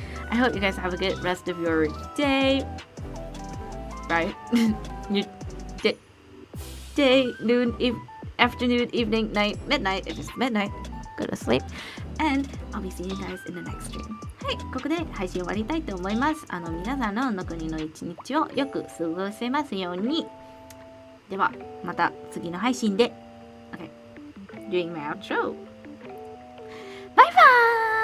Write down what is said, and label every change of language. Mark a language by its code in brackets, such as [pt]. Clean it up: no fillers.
[en] I hope you guys have a good rest of your day. Right? Your day, noon, afternoon, evening, night, midnight. If it's midnight, go to sleep. And I'll be seeing you guys in the next stream. [ja] はい、ここで配信終わりたいと思います。皆さんの残りの一日をよく過ごせますように。では、また次の配信で。 [en] Okay, doing my outro. Bye bye!